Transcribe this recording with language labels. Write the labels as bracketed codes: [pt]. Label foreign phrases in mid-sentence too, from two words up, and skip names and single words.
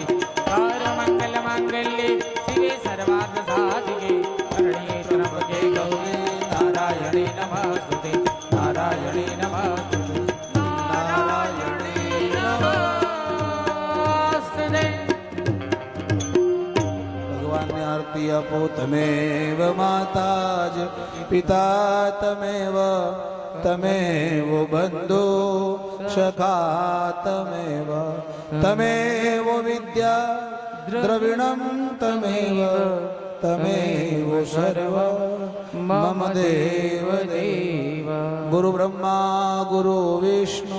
[sa] હર મંગલ માંગલ્યે શિવે સર્વાર્થ સાધિકે શરણ્યે ત્રંબકે ગૌરી નારાયણે નમસ્તુતે નારાયણે નમસ્તુતે નારાયણે નમસ્તુતે। [gu] ભગવાનને આરતી આપ। [sa] तमेव माता च पिता तमेव तमेव बन्धु सखा तमेव तमेव विद्या द्रविणं तमेव तमेव सर्व मम देव देव गुरु ब्रह्मा गुरु विष्णु